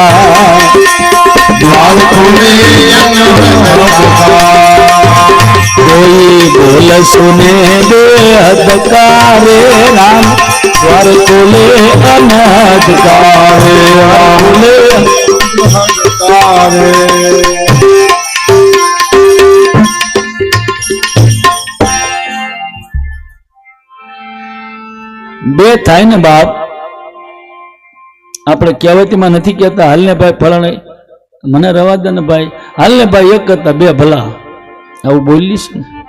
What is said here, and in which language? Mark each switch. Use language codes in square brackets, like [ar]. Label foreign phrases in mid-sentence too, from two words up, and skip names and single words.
[hi] द्वार खुले अनहद का कोई बोल सुने बेहद का रे राम द्वार खुले अनहद का रे राम रे [gu] બે થાય ને બાપ આપણે કહેવતીમાં નથી કહેતા હાલ ને ભાઈ ફલાણે મને રવા દે ને ભાઈ હાલ ને ભાઈ એક કરતા બે ભલા આવું બોલીશ ને